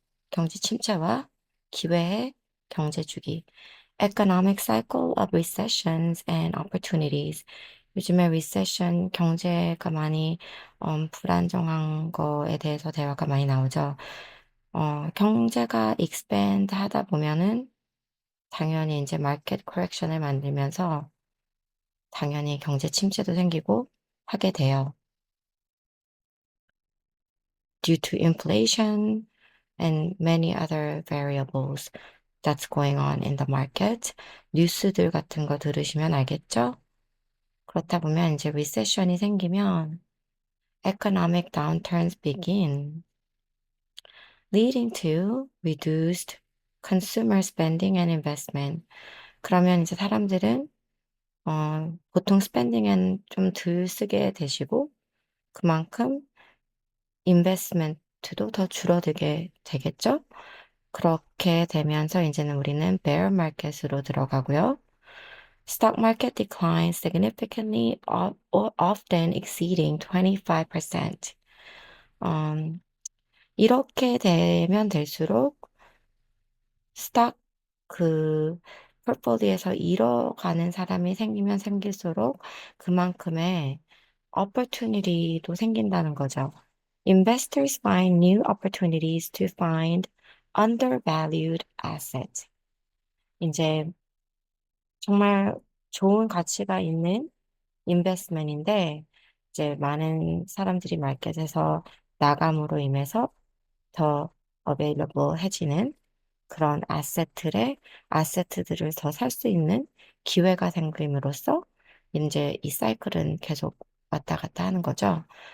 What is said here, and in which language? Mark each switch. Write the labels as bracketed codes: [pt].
[ko] 경지 침체와 기회의 경제 주기. [en] Economic cycle of recessions and opportunities. [ko] 요즘에 recession, 경제가 많이 불안정한 거에 대해서 대화가 많이 나오죠. 경제가 expand 하다 보면은 당연히 이제 마켓 커렉션을 만들면서 당연히 경제 침체도 생기고 하게 돼요. [en] Due to inflation and many other variables that's going on in the market. [ko] 뉴스들 같은 거 들으시면 알겠죠? 그렇다 보면 이제 리세션이 생기면 [en] economic downturns begin, leading to reduced consumer spending and investment. [ko] 그러면 이제 사람들은 보통 스pen딩은 좀 덜 쓰게 되시고 그만큼 인베스트멘트도 더 줄어들게 되겠죠? 그렇게 되면서 이제는 우리는 bear market으로 들어가고요. [en] Stock market declines significantly, often exceeding 25%. [ko] 이렇게 되면 될수록 스탁 포트폴리오에서 잃어가는 사람이 생기면 생길수록 그만큼의 opportunity도 생긴다는 거죠. [en] Investors find new opportunities to find undervalued assets. [ko] 이제 정말 좋은 가치가 있는 인베스트먼트인데 이제 많은 사람들이 마켓에서 나감으로 인해서 더 어베일러블해지는 그런 아세트들을 더 살 수 있는 기회가 생김으로써 이제 이 사이클은 계속 왔다 갔다 하는 거죠.